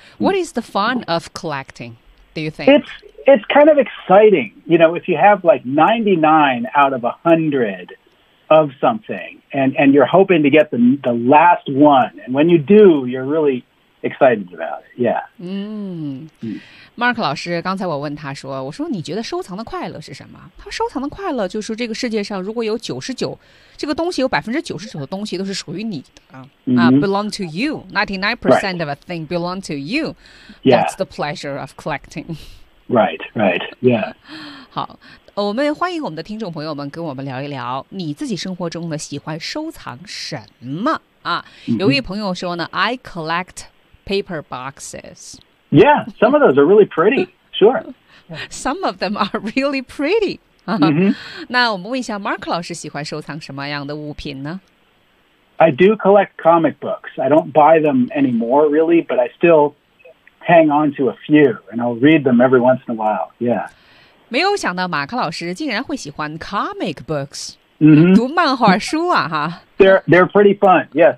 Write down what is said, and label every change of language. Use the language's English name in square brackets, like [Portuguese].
[English] What is the fun of collecting, do you think? It's kind of exciting. You know, if you have like 99 out of 100 of something and you're hoping to get the last one, and when you do, you're really excited about it. Yeah. [Chinese] Mark 老师，刚才我问他说，我说你觉得收藏的快乐是什么？他说收藏的快乐就是这个世界上如果有99，这个东西有99%的东西都是属于你的啊、 mm-hmm. [English] belong to you. 99% of a thing belong to you. That's the pleasure of collecting. Right, yeah. [Chinese] 好，我们欢迎我们的听众朋友们跟我们聊一聊你自己生活中的喜欢收藏什么啊。有一位朋友说呢、 [English] mm-hmm. I collect paper boxes. Yeah, some of those are really pretty, sure. Some of them are really pretty.、 Mm-hmm. [Chinese] 那我们问一下 Mark 老师喜欢收藏什么样的物品呢？ [English] I do collect comic books. I don't buy them anymore, really, but I stillhang on to a few, and I'll read them every once in a while, yeah. [Chinese] 没有想到马克老师竟然会喜欢 comic books,、 mm-hmm. 读漫画书啊哈。 [English] They're pretty fun, yeah.